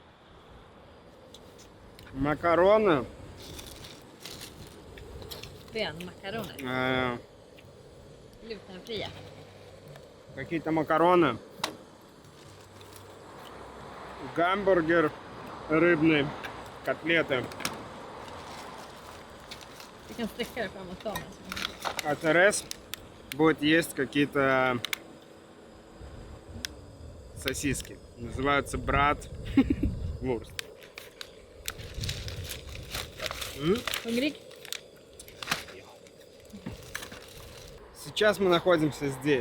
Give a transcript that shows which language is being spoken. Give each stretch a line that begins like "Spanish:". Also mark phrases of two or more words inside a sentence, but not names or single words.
Russian: Макароны.
Swedish: Benmakaroner. Glutenfria.
Russian: Какие-то макароны. Гамбургер рыбный. Котлеты.
Swedish: Du kan sträcka dig framåt damen.
Russian: А Терес будет есть какие-то сосиски. Называются брат Вурст.
Swedish: Hungrig?
Russian: Сейчас мы находимся здесь.